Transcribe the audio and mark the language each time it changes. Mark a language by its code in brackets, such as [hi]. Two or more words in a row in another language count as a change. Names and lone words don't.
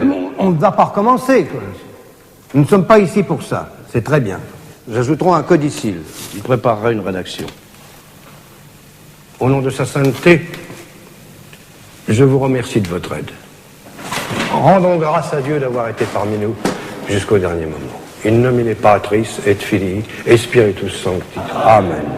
[fr] On ne va pas recommencer, quoi. Nous ne sommes pas ici pour ça. C'est très bien. J'ajouterai un codicile. Il préparera une rédaction. Au nom de sa sainteté, je vous remercie de votre aide. Rendons grâce à Dieu d'avoir été parmi nous jusqu'au dernier moment. [la] In nomine Patris et Filii et Spiritus Sancti. Amen.